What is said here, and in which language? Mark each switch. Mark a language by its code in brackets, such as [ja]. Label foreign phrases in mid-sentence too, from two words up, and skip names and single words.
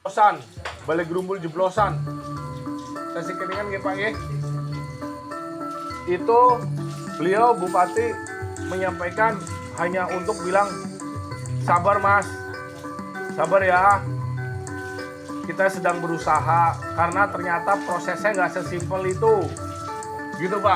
[id] jeblosan, Balai Gerumbul jeblosan. Tasik Keningan nggih Pak nggih. Itu beliau Bupati menyampaikan hanya untuk bilang sabar Mas. Sabar ya. Kita sedang berusaha karena ternyata prosesnya nggak sesimpel itu. Gitu Pak.